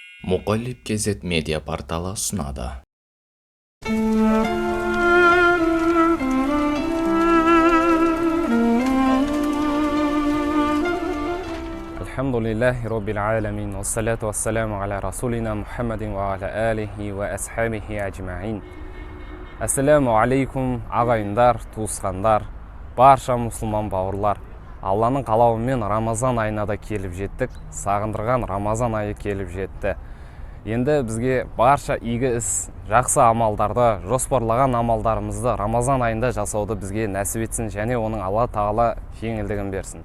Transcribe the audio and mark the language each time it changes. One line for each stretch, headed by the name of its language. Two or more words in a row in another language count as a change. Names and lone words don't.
Kazakh: Мұқаліп кезет медиа порталы ұсынады.
Arabic: الحمد لله رب العالمين، والصلاة والسلام على رسولنا محمد وعلى آله وأصحابه أجمعين. السلام عليكم,
Kazakh: ағайындар, туысқандар, барша мұсылман бауырлар. Алланың қалауымен Рамазан айына да келіп жеттік, сағындырған Рамазан айы келіп жетті. Енді бізге барша игі іс, жақсы амалдарды, жоспарлаған амалдарымызды Рамазан айында жасауды бізге нәсіп етсін, және оның Алла тағала жеңілдігін берсін.